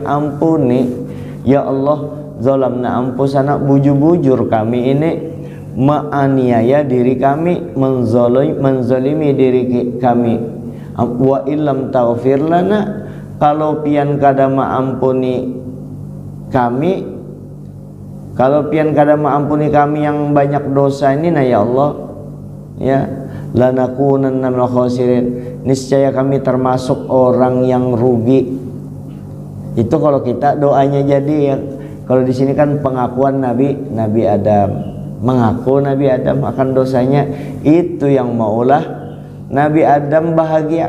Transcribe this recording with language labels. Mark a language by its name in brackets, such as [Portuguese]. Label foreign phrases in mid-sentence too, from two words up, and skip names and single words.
[Banjar] Ampuni ya Allah, [Arabic] ظلمنا أنفسنا, [Banjar] bujur-bujur kami ini menganiaya diri kami, menzalimi diri kami. [Arabic] وإن لم تغفر لنا, [Banjar] kalau pian kada maampuni kami, kalau pian kada maampuni kami yang banyak dosa ini, [Arabic] يا الله يا لنكونن من الخاسرين, [Indonesian] niscaya kami termasuk orang yang rugi. [Banjar] Itu kalau kita doanya jadi, ya. Kalau di sini kan pengakuan Nabi Adam, mengaku Nabi Adam akan dosanya, itu yang maulah Nabi Adam bahagia.